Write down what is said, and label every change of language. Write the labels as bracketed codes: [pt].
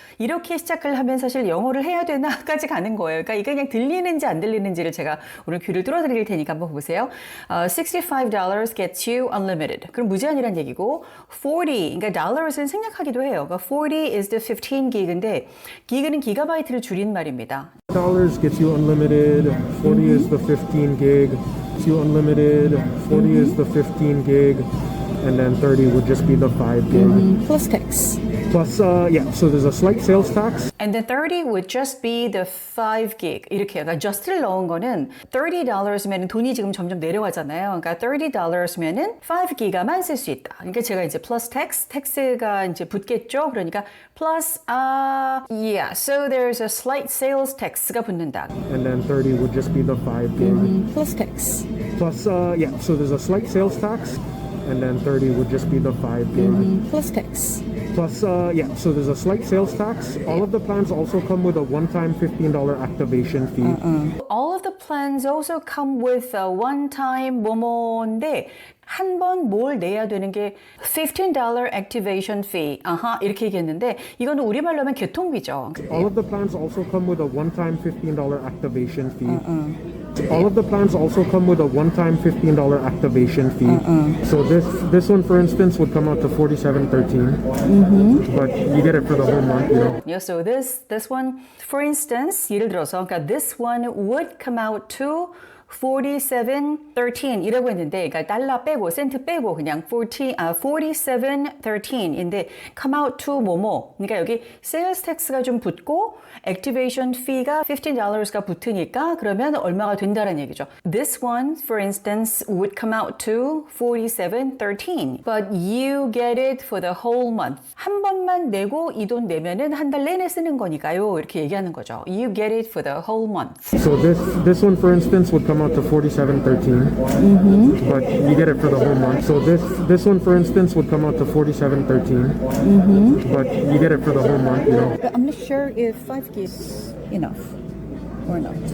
[ko] 이렇게 시작을 하면 사실 영어를 해야 되나?까지 가는 거예요. 그러니까 이게 그냥 들리는지 안 들리는지를 제가 오늘 귀를 뚫어드릴 테니까 한번 보세요. [en] $65 gets you unlimited. [ko] 그럼 무제한이란 얘기고 40, 그러니까 dollars은 생략하기도 해요. 그러니까 [en] 40 is the 15 gig [ko] 인데 gig는 기가바이트를 줄인 말입니다. [en] $40 gets you unlimited, 40 is the 15 gig, gets you unlimited, 40 is the 15 gig, and then 30 would just be the 5 gig. Plus tax. Plus, yeah, so there's a slight sales tax. And then 30 would just be the 5 gig. [ko] 이렇게요. 그러니까 just를 넣은 거는 $30면 돈이 지금 점점 내려가잖아요. 그러니까 $30면은 5 기가만 쓸 수 있다. 그러니까 제가 이제 [en] plus tax, [ko] tax가 이제 붙겠죠. 그러니까 [en] plus, yeah, so there's a slight sales tax가 [ko] 붙는다. [en] And then 30 would just be the 5 gig. Plus tax. Plus, yeah, so there's a slight sales tax. And then 30 would just be the 5 gig. Plus tax. Plus, yeah, so there's a slight sales tax. All of the plans also come with a one-time $15 activation fee. All of the plans also come with a one-time [ko] 뭐뭐인데 한 번 뭘 내야 되는 게 [en] $15 activation fee. [ko] 이렇게 얘기했는데 이거는 우리말로 하면 교통비죠. [en] All of the plans also come with a one-time $15 activation fee. All of the plans also come with a one-time $15 activation fee. So this one, for instance, would come out to $47.13. But you get it for the whole month, you know. Yeah, so this one, for instance, [ko] 예를 들어서, 그러니까 [en] this one would come out to $47.13 [ko] 이라고 했는데, 그러니까 달러 빼고 센트 빼고 그냥 [en] $47.13인데 come out to [ko] 뭐뭐. 그러니까 여기 sales tax가 좀 붙고 activation fee가 $15가 붙으니까 그러면 얼마가 된다는 얘기죠. [en] This one, for instance, would come out to $47.13, but you get it for the whole month. [ko] 한 번만 내고 이 돈 내면은 한 달 내내 쓰는 거니까요. 이렇게 얘기하는 거죠. [en] You get it for the whole month. So this one, for instance, would come out to $47.13. But you get it for the whole month. So this one, for instance, would come out to $47.13. But you get it for the whole month, you know. But I'm not sure if 5 gig is enough or not.